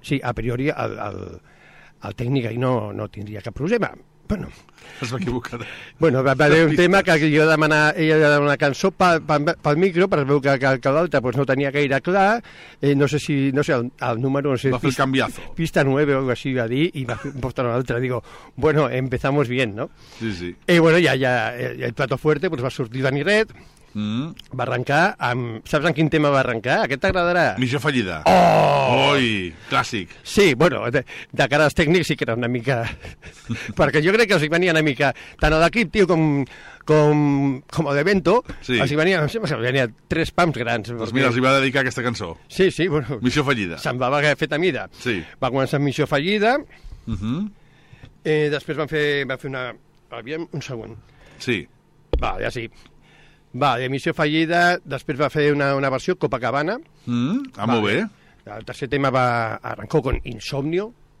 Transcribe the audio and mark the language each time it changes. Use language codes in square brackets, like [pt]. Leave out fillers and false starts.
[ca] Sí, a priori el tècnic aquí no tindria cap problema. Bueno, es va equivocar. Bueno, va haver un tema que jo demanava una cançó pel micro, però veu que l'altre pues, no tenia gaire clar, el número, no sé... Va fer el canviazo. Pista 9 [es] o algo así, [ca] va dir, i va portar una altra. [es] Digo, bueno, empezamos bien, ¿no? [ca] Sí, sí. I bueno, ja [es] el plato fuerte [ca] pues, va sortir Dani Red... Va arrencar amb... Saps en quin tema va arrencar? Aquest t'agradarà? Missió fallida. Oh! Oi, clàssic. Sí, bueno, de cara als tècnics sí que era una mica... Perquè jo crec que els hi venia una mica... Tant a l'equip, tio, com a l'evento, sí. Els hi venia... Em sembla que els hi venia tres pams grans. Doncs mira, els hi va dedicar aquesta cançó. Sí, sí, bueno... Missió fallida. Semblava que feta mida. Sí. Va començar Missió fallida. Uh-huh. Després van fer una... Aviam, un segon. Sí. Va, ja sí. Va, Emissió fallida, després va fer una versió, Copacabana. Molt bé. El tercer tema va arrancar con Insomnio.